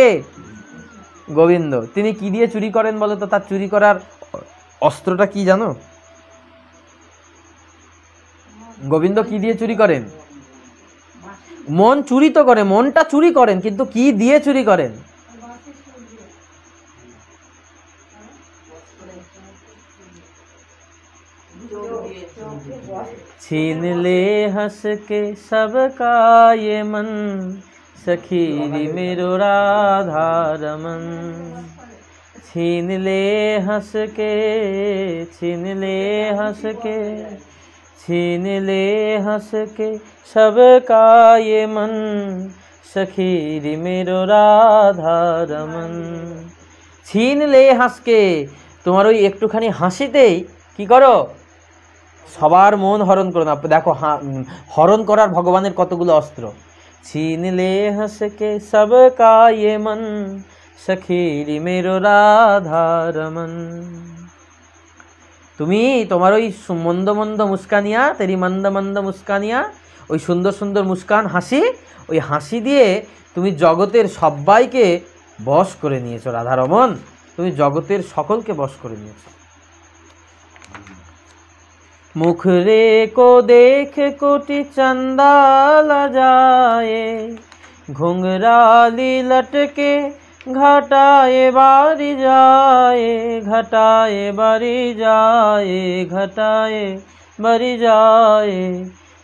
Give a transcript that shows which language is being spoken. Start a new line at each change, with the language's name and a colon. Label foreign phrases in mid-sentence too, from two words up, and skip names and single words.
Bangla: গোবিন্দ। তিনি কি দিয়ে চুরি করেন বলো তো? তার চুরি করার অস্ত্রটা কি জানো? গোবিন্দ কি দিয়ে চুরি করেন? মন চুরি তো করে, মনটা চুরি করেন, কিন্তু কি দিয়ে চুরি করেন?
Hindi: छीन ले हंस के सबका ये मन, सखीरी मेरो राधा रमन। छीन ले हंस के, छीन ले हंस के, छीन ले हंस के सबका ये मन, सखीरी मेरो राधा रमन। छीन ले हंस के,
Bangla: তোমার ওই একটুখানি হাসিতেই কি করো? সবার মন হরণ করো না। দেখো হরণ করার ভগবানের কতগুলো অস্ত্র।
Hindi: छीन ले हंस के सबका ये मन, सखीरी मेरो राधा रमन।
Bangla: তুমি তোমার ওই মন্দ মন্দ মুস্কানিয়া,
Hindi: तेरी मंद मंद मुस्कानिया,
Bangla: ওই সুন্দর সুন্দর মুস্কান হাসি, ওই হাসি দিয়ে তুমি জগতের সবাইকে বশ করে নিয়েছো রাধারমন, তুমি জগতের সকলকে বশ করে নিয়েছো।
Hindi: मुख रे को देख कोटि चंदा लजाए, घुंघराली लटके घटाए बारी जाए, घटाए बारी जाए, घटाए बारी जाए।